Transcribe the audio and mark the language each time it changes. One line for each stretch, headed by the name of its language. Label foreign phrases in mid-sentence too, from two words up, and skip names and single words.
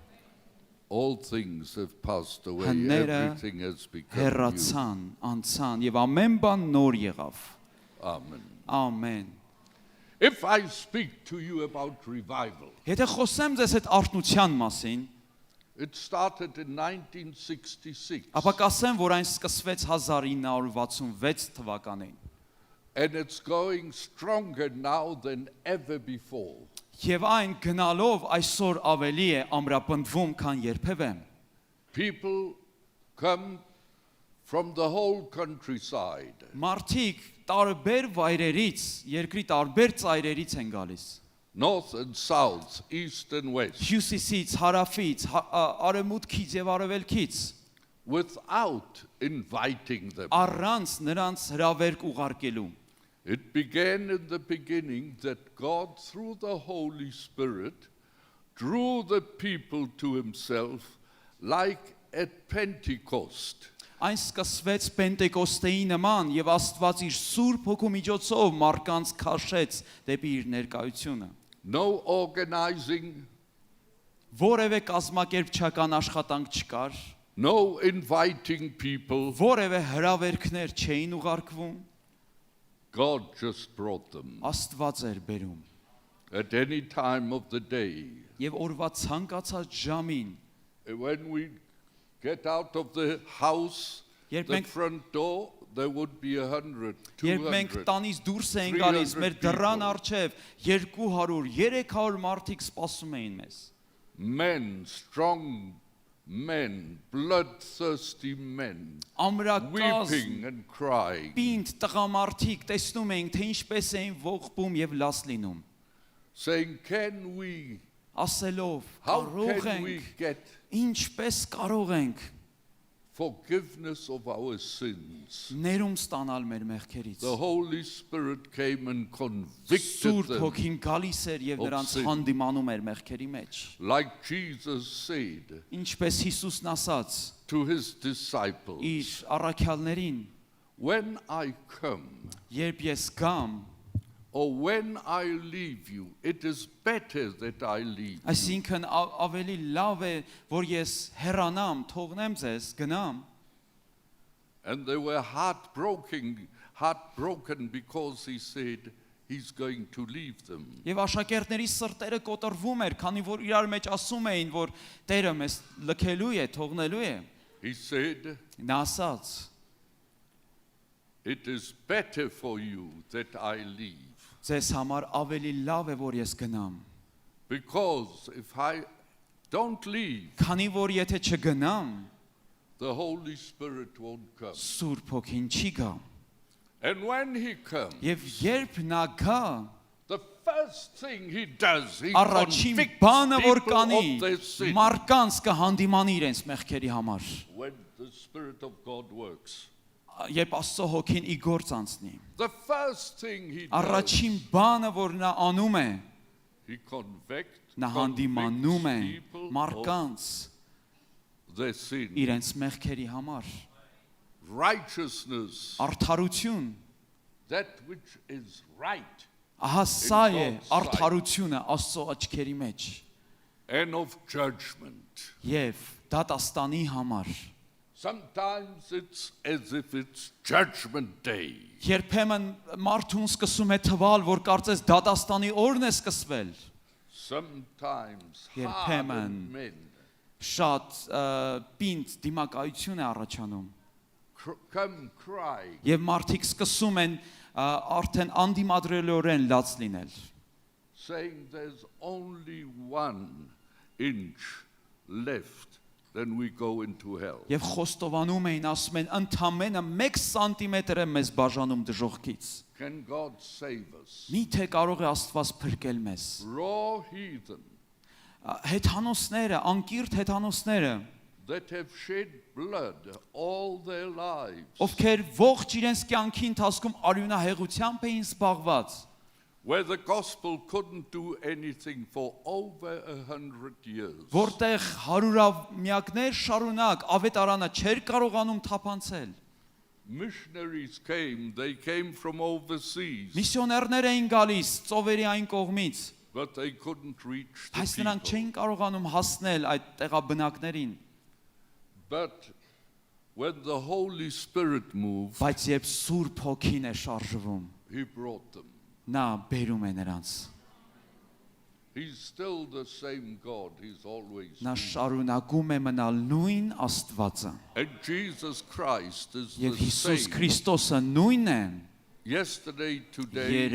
English: All things have passed away.
Armenian: Հները
English: Everything has become new.
Armenian: հեռացան, անցան եւ ամեն բան նոր եղավ։
English: Amen.
Armenian: Ամեն։
English: If I speak to you about revival,
Armenian: Եթե խոսեմ ձեզ հետ արթնության մասին,
English: it started in 1966
Armenian: ապա կասեմ, որ այն սկսվեց 1966 թվականին։
English: and it's going stronger now than ever before.
Armenian: Եվ այն գնալով այսօր ավելի է ամրապնդվում, քան երբևէ։
English: People come from the whole countryside.
Armenian: Մարդիկ տարբեր վայրերից, երկրի տարբեր ծայրերից են գալիս։
English: North and south, east and west,
Armenian: Հյուսիսից, հարավից, արևմուտքից եւ արևելքից,
English: without inviting them.
Armenian: առանց նրանց հրավերք ուղարկելու։
English: It began in the beginning that God, through the Holy Spirit, drew the people to himself like at Pentecost.
Armenian: Այն սկսվեց Պենտեկոստեի նման եւ Աստված իր Սուրբ Հոգու միջոցով մարդկանց քաշեց դեպի իր ներկայությունը։
English: No organizing,
Armenian: Որևէ կազմակերպչական աշխատանք չկար,
English: no inviting people.
Armenian: որևէ հրավերքներ չէին ուղարկվում,
English: God just brought them
Armenian: Աստված էր բերում։
English: at any time of the day.
Armenian: Եվ օրվա ցանկացած ժամին,
English: When we get out of the house,
Armenian: Երբ
English: the
Armenian: մենք-
English: front door, there would be 100,
Armenian: երբ մենք 200. տանից դուրս էին գալիս, 300 մեր դռան
English: people.
Armenian: առջև 200, 300 մարդիկ սպասում էին մեզ։
English: Men, strong men, bloodthirsty men,
Armenian: Ամրակազմ
English: weeping and crying,
Armenian: պինդ տղամարդիկ տեսնում էինք, թե ինչպես էին ողբում եւ լաց լինում,
English: saying, can we,
Armenian: ասելով,
English: how
Armenian: կարող
English: can we
Armenian: ենք,
English: get
Armenian: ինչպես կարող ենք
English: forgiveness of our sins?
Armenian: ներում ստանալ մեր մեղքերից։
English: The Holy Spirit came and convicted
Armenian: Սուրբ
English: them.
Armenian: Հոգին գալիս էր եւ
English: of
Armenian: նրանց
English: sin.
Armenian: հանդիմանում էր մեղքերի մեջ։
English: Like Jesus said
Armenian: Ինչպես Հիսուսն ասաց
English: to his disciples,
Armenian: իր առաքյալներին,
English: when I come,
Armenian: երբ ես գամ,
English: or when I leave you, it is better that I leave you.
Armenian: այսինքն ավելի լավ է, որ ես հեռանամ, թողնեմ ձեզ, գնամ։
English: And they were heartbroken because he said he's going to leave them.
Armenian: Եվ աշակերտների սրտերը կոտրվում էր, քանի որ իրար մեջ ասում էին, որ Տերը մեզ լքելու է, թողնելու է։
English: He said,
Armenian: Նա ասաց.
English: it is better for you that I leave.
Armenian: Ձեզ համար ավելի լավ է, որ ես գնամ։
English: Because if I don't leave,
Armenian: Քանի որ եթե չգնամ,
English: the Holy Spirit won't come.
Armenian: Սուրբ Հոգին չի գա։
English: And when he comes,
Armenian: Եվ երբ նա գա,
English: the first thing he does, he
Armenian: առաջին
English: convicts
Armenian: բանը որ
English: people
Armenian: կանի,
English: of their sin.
Armenian: մարդկանց կհանդիմանի իրենց մեղքերի համար։
English: When the Spirit of God works,
Armenian: Երբ Աստծո Հոգին ի գործ անցնի,
English: the first thing he does,
Armenian: առաջին բանը որ նա անում է,
English: he
Armenian: նա հանդիմանում է
English: people of
Armenian: մարդկանց
English: their sin.
Armenian: իրենց մեղքերի համար։
English: Righteousness,
Armenian: Արդարություն,
English: that which is right,
Armenian: ահա սա է
English: God's sight.
Armenian: արդարությունը Աստծո աչքերի մեջ
English: and of judgment.
Armenian: եւ դատաստանի համար։
English: Sometimes it's as if it's judgment day.
Armenian: Երբեմն մարդուն սկսում է թվալ, որ կարծես դատաստանի օրն է սկսվել։
English: Sometimes
Armenian: Երբեմն
English: hardened men
Armenian: շատ պինդ դիմակայություն է առաջանում
English: come crying,
Armenian: եւ մարդիկ սկսում են արդեն անդիմադրելորեն լաց լինել,
English: saying there's only 1 inch left, then we go into hell.
Armenian: եւ խոստովանում էին, ասում են, ընդամենը 1 սանտիմետր է մեզ բաժանում դժոխքից։
English: Can God save us?
Armenian: Միթե կարող է Աստված փրկել մեզ։
English: Raw heathen
Armenian: Հեթանոսները, անկիրթ հեթանոսները,
English: that have shed blood all their lives,
Armenian: ովքեր ողջ իրենց կյանքի ընթացքում արյունահեղությամբ էին զբաղված,
English: where the gospel couldn't do anything for over 100 years.
Armenian: որտեղ հարյուրամյակներ շարունակ ավետարանը չէր կարողանում թափանցել։
English: Missionaries came, they came from overseas,
Armenian: Միսիոներներ էին գալիս ծովերի այն կողմից,
English: but they couldn't reach
Armenian: բայց
English: the
Armenian: նրանք
English: people.
Armenian: չէին կարողանում հասնել այդ տեղաբնակներին,
English: But when the Holy Spirit moved,
Armenian: բայց երբ Սուրբ Հոգին է շարժվում,
English: He brought them.
Armenian: նա բերում է նրանց։
English: He's still the same God, He's always
Armenian: Նա
English: been.
Armenian: շարունակում է մնալ նույն Աստվածը։
English: And Jesus Christ is
Armenian: Եվ
English: the
Armenian: Հիսուս
English: same
Armenian: Քրիստոսը նույնն է
English: yesterday, today, and